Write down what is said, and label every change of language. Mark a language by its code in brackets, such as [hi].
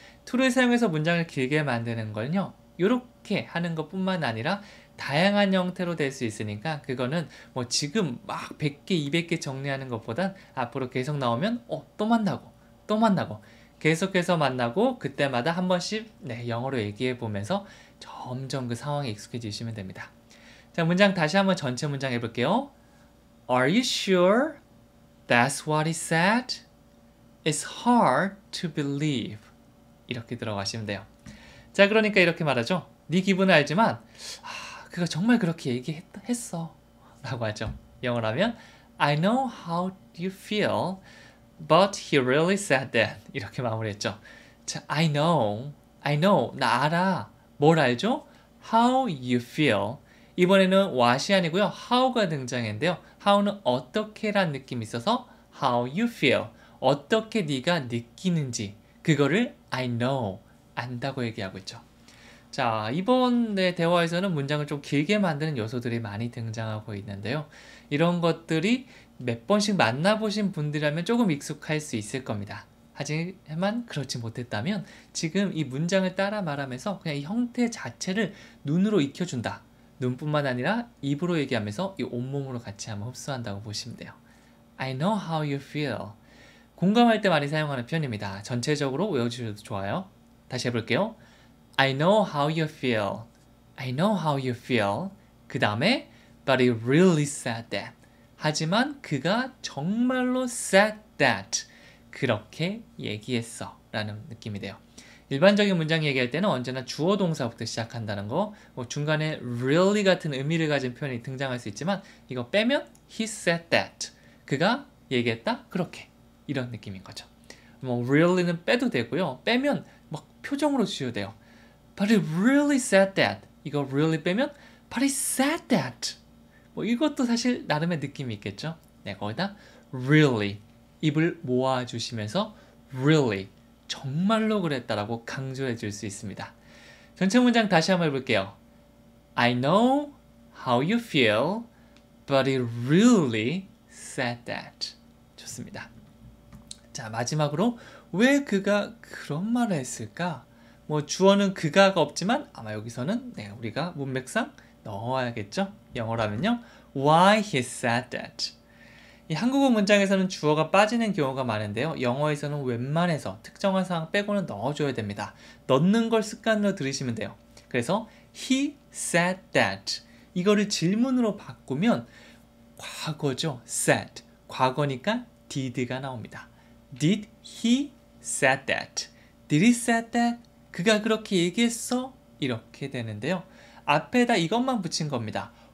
[ko] to를 사용해서 문장을 길게 만드는 걸요, 이렇게 하는 것 뿐만 아니라 다양한 형태로 될 수 있으니까 그거는 뭐 지금 막 100개, 200개 정리하는 것보단 앞으로 계속 나오면 또 만나고 또 만나고 계속해서 만나고 그때마다 한 번씩 영어로 얘기해 보면서 점점 그 상황에 익숙해지시면 됩니다. 자, 문장 다시 한번 전체 문장 해볼게요. [en] Are you sure that's what he said? It's hard to believe. [ko] 이렇게 들어가시면 돼요. 자, 그러니까 이렇게 말하죠. 네 기분을 알지만 그가 정말 그렇게 얘기했어 라고 하죠. 영어로 하면 [en] I know how you feel but he really said that. [ko] 이렇게 마무리했죠. 자, [en] I know, [ko] 나 알아. 뭘 알죠? [en] How you feel. [ko] 이번에는 what이 아니고요. how가 등장했는데요. how는 어떻게란 느낌이 있어서 [en] how you feel. [ko] 어떻게 네가 느끼는지 그거를 [en] I know, [ko] 안다고 얘기하고 있죠. 자, 이번 대화에서는 문장을 좀 길게 만드는 요소들이 많이 등장하고 있는데요. 이런 것들이 몇 번씩 만나보신 분들이라면 조금 익숙할 수 있을 겁니다. 하지만 그렇지 못했다면 지금 이 문장을 따라 말하면서 그냥 이 형태 자체를 눈으로 익혀준다. 눈뿐만 아니라 입으로 얘기하면서 이 온몸으로 같이 한번 흡수한다고 보시면 돼요. [en] I know how you feel. [ko] 공감할 때 많이 사용하는 표현입니다. 전체적으로 외워주셔도 좋아요. 다시 해볼게요. [en] I know how you feel. I know how you feel. [ko] 그 다음에 [en] But he really said that. [ko] 하지만 그가 정말로 [en] said that. [ko] 그렇게 얘기했어 라는 느낌이 돼요. 일반적인 문장 얘기할 때는 언제나 주어 동사부터 시작한다는 거, 뭐 중간에 really 같은 의미를 가진 표현이 등장할 수 있지만 이거 빼면 [en] he said that. [ko] 그가 얘기했다? 그렇게. 이런 느낌인 거죠. 뭐 really는 빼도 되고요. 빼면 막 표정으로 주셔도 돼요. [en] But he really said that. [ko] 이거 [en] really [ko] 빼면 [en] But he said that. [ko] 뭐 이것도 사실 나름의 느낌이 있겠죠. 네, 거기다 really 입을 모아주시면서 really 정말로 그랬다라고 강조해 줄 수 있습니다. 전체 문장 다시 한번 해볼게요. [en] I know how you feel, but he really said that. [ko] 좋습니다. 자, 마지막으로 왜 그가 그런 말을 했을까? 뭐 주어는 그가가 없지만 아마 여기서는 우리가 문맥상 넣어야겠죠? 영어로 하면요. [en] Why he said that. [ko] 이 한국어 문장에서는 주어가 빠지는 경우가 많은데요. 영어에서는 웬만해서 특정한 상황 빼고는 넣어줘야 됩니다. 넣는 걸 습관으로 들으시면 돼요. 그래서 [en] he said that. [ko] 이거를 질문으로 바꾸면 과거죠. [en] said. [ko] 과거니까 did가 나옵니다. [en] Did he said that? Did he said that? [ko] 그가 그렇게 얘기했어? 이렇게 되는데요. 앞에다 이것만 붙인 겁니다.